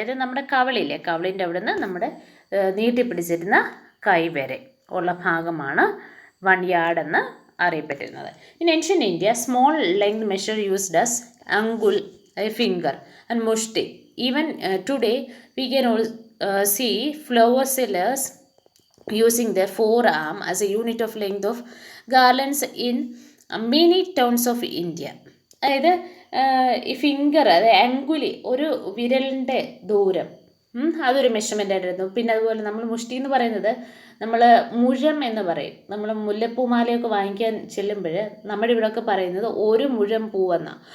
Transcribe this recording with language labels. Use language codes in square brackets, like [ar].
[ml] അതായത് നമ്മുടെ കവളില്ലേ, കവളിൻ്റെ അവിടെ നിന്ന് നമ്മുടെ നീട്ടിപ്പിടിച്ചിരുന്ന കൈ വരെ ഉള്ള ഭാഗമാണ് 1 യാർഡ് എന്ന് അറിയപ്പെട്ടിരുന്നത്. [en] In ancient India small length measure used as angul, finger and mushti. Even today we can see flower sellers using their forearm as a unit of length of garlands in many towns of India. [ml] അതായത് ഈ finger, അതായത് അങ്കുലി, ഒരു വിരലിൻ്റെ ദൂരം, അതൊരു measurement ആയിരുന്നു. പിന്നെ അതുപോലെ നമ്മൾ മുഷ്ടി എന്ന് പറയുന്നത് നമ്മൾ മുഴം എന്ന് പറയും. നമ്മൾ മുല്ലപ്പൂമാലയൊക്കെ വാങ്ങിക്കാൻ ചെല്ലുമ്പോൾ നമ്മുടെ ഇവിടെയൊക്കെ പറയുന്നത് 1 മുഴം പൂവെന്നാണ്.